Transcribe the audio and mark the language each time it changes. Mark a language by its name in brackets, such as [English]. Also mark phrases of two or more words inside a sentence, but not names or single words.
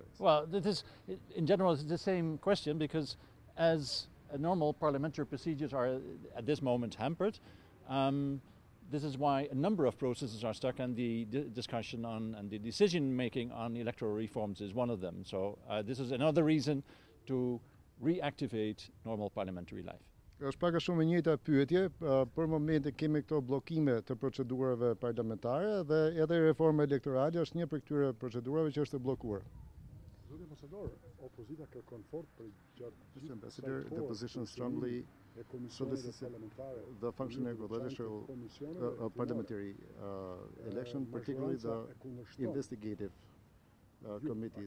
[English] Well, in general, it's the same question because as normal parliamentary procedures are at this moment hampered, this is why a number of processes are stuck, and the discussion on and the decision-making on electoral reforms is one of them. So this is another reason to reactivate normal parliamentary life. [Albanian] Është pak a shumë e njëjta pyetje, për momentin kemi këto bllokime të procedurave parlamentare dhe edhe reforma elektorale është një prej këtyre procedurave që është e bllokuar. [English] Mr. Ambassador, the opposition strongly solicits the functioning of the electoral parliamentary election, particularly the investigative committees.